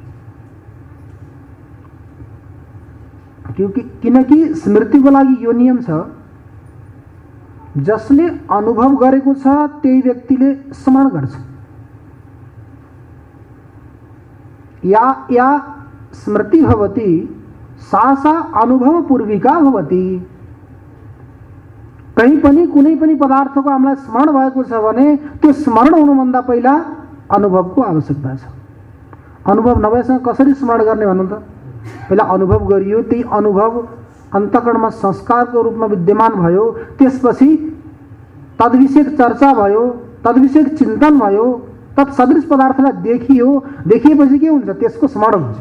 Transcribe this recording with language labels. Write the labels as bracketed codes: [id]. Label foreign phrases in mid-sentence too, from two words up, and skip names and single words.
[ne] किनकि स्मृतिको लागि यो नियम छ, जसले अनुभव गरेको छ त्यही व्यक्तिले स्मरण गर्छ। [sa] या स्मृति भवति सा सा अनुभव पूर्विका भवति। [ne] कहीं पनि कुनै पनि पदार्थको हामीलाई स्मरण भएको छ भने त्यो स्मरण हुनुभन्दा पहिला अनुभवको आवश्यकता छ। अनुभव नभएसँग कसरी स्मरण गर्ने भन्नु त? पहिला अनुभव गरियो, त्यही अनुभव अन्तःकरणमा संस्कारको रूपमा विद्यमान भयो, त्यसपछि तद्विषयक चर्चा भयो, तद्विषयक चिन्तन भयो, तत्सदृश पदार्थलाई देखियो, देखिएपछि के हुन्छ, त्यसको स्मरण हुन्छ।